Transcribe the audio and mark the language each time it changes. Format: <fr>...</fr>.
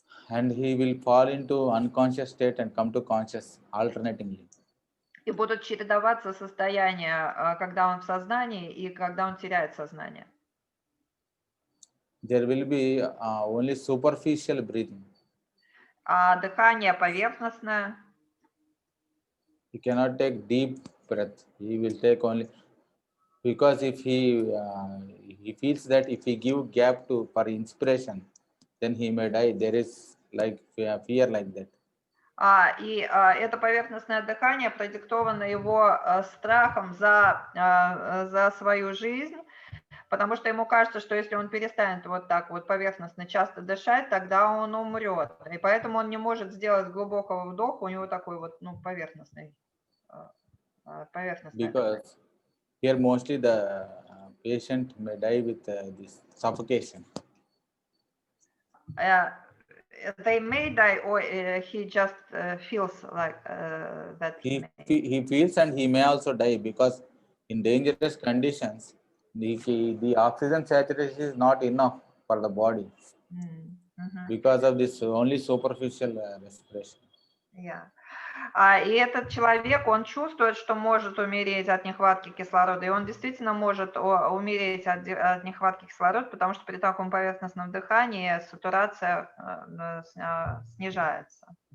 <en>And he will fall into unconscious state and come to conscious alternatingly.</en> <ru>И будут чередоваться состояния, когда он в сознании и когда он теряет сознание.</ru> <en>There will be only superficial breathing.</en> <ru>Дыхание поверхностное.</ru> <en>He cannot take deep breath. He will take only, because if he feels that if he give gap for inspiration, then he may die. There is like fear like that.</en> <ru>И это поверхностное дыхание продиктовано его страхом за свою жизнь, потому что ему кажется, что если он перестанет вот так вот поверхностно часто дышать, тогда он умрет. И поэтому он не может сделать глубокого вдоха, у него такой вот поверхностный.</ru> <en>Because here mostly the patient may die with this suffocation. They may die, or he just feels like that. He feels, and he may also die, because in dangerous conditions, the oxygen saturation is not enough for the body because of this only superficial respiration. Yeah.</en> <ru>И этот человек, он чувствует, что может умереть от нехватки кислорода, и он действительно может умереть от нехватки кислорода, потому что при таком поверхностном дыхании сатурация снижается.</ru>